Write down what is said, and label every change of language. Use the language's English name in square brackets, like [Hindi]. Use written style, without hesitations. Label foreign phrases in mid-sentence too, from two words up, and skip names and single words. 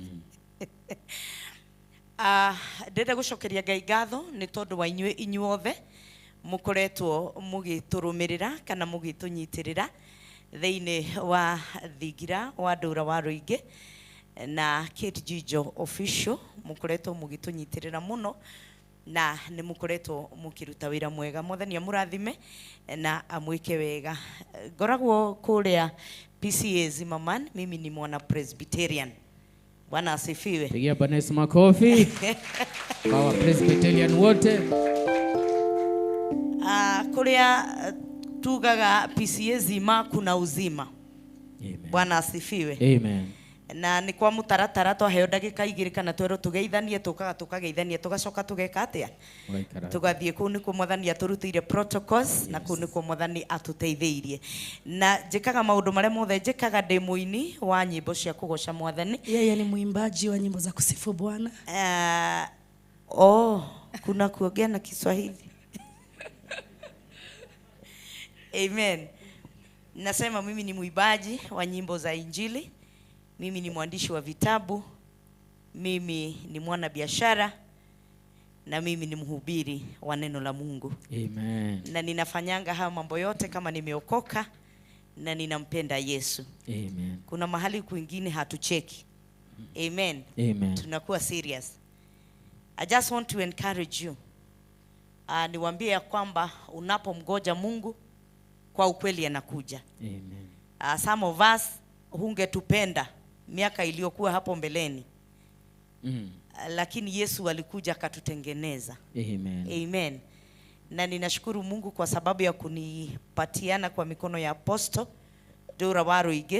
[Kikuyu] Ndenda gucokeria Ngai ngatho ni tondu wa inyuothe mukoretwo mugiturumirira kana mugitunyitirira thiini wa thigira wa ndura Waruinge na Kate Jijo official. Mukoretwo mugitunyitirira muno na ni mukoretwo mukiruta wira mwega. Mwathani amurathime na amwike wega. Ngoragwo kuria PCA Zimmerman. [Swahili] Mimi ni mwana Presbyterian. Bwana asifiwe. Pigia Bwana Yesu makofi. Kwa Presbyterian wote. [Kikuyu] Kuria tugaga PCA Zima [Swahili] kuna uzima. [Kikuyu] Amen. Bwana asifiwe. Amen. Na ni kwa mutaratara twaheo ndagika 2 kana twero tugeithanie tukageithania tugacoka tugeka atia tugathie ku ni ku Mwathani aturutire protocols. Yes. Na ku ni ku Mwathani atuteitheirie na njikaga maundu mare mothe njikaga demoini wa nyimbo cia kugoca Mwathani. [Swahili] Yeye ni mwimbaji wa nyimbo za kusifu Bwana. Kuna kuongea na Kiswahili. Amen. Nasema mimi ni mwimbaji wa nyimbo za Injili. Mimi ni mwandishi wa vitabu, mimi ni mwana biashara, na mimi ni mhubiri wa neno la Mungu. Amen. Na ninafanyanga haya mambo yote kama nimeokoka na ninampenda Yesu. Amen. Kuna mahali kwingine hatucheki. Amen. Amen. Tunakuwa serious. [English] I just want to encourage you. [Swahili] Niwaambie ya kwamba unapomgoja Mungu kwa ukweli anakuja. Amen. [English] Some of us [Swahili] hungetupenda miaka iliyokuwa hapo mbeleni. Lakini Yesu alikuja akatutengeneza. Amen. Amen. Na ninashukuru Mungu kwa sababu ya kunipatiana kwa mikono ya aposto Dora Waruinge.